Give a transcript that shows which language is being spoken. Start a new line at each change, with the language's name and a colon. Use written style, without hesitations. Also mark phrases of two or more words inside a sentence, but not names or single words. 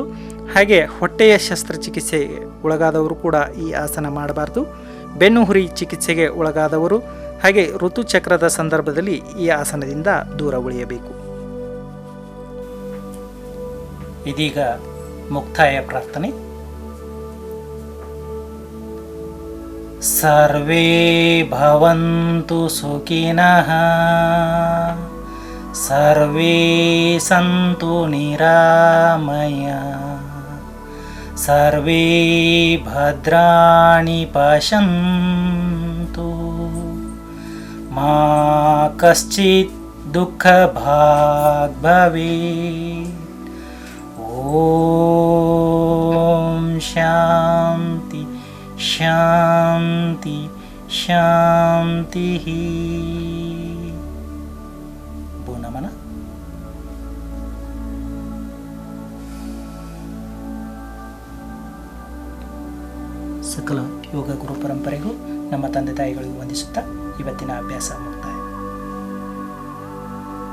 Kannada: ಹಾಗೆ ಹೊಟ್ಟೆಯ ಶಸ್ತ್ರಚಿಕಿತ್ಸೆಗೆ ಒಳಗಾದವರು ಕೂಡ ಈ ಆಸನ ಮಾಡಬಾರ್ದು. ಬೆನ್ನು ಹುರಿ ಚಿಕಿತ್ಸೆಗೆ ಒಳಗಾದವರು ಹಾಗೆ ಋತುಚಕ್ರದ ಸಂದರ್ಭದಲ್ಲಿ ಈ ಆಸನದಿಂದ ದೂರ ಉಳಿಯಬೇಕು. ಇದೀಗ ಮುಕ್ತಾಯ ಪ್ರಾರ್ಥನೆ.
Sanskrit: ಸರ್ವೇ ಭವಂತು ಸುಖಿನಃ, ಸರ್ವೇ ಸಂತು ನಿರಾಮಯ, ಸರ್ವೇ ಭದ್ರಾಣಿ ಪಶ್ಯಂತು, ಮಾ ಕಶ್ಚಿತ್ ದುಃಖ ಭಾಗ್ ಭವೇತ್. ಓಂ ಶಾಂತಿ ಶಾಂತಿ ಶಾಂತಿ.
Kannada: ನಮನ. ಸಕಲ ಯೋಗ ಗುರು ಪರಂಪರೆಗೂ ನಮ್ಮ ತಂದೆ ತಾಯಿಗಳಿಗೂ ವಂದಿಸುತ್ತಾ ಇವತ್ತಿನ ಅಭ್ಯಾಸ ಮುಕ್ತಾಯ.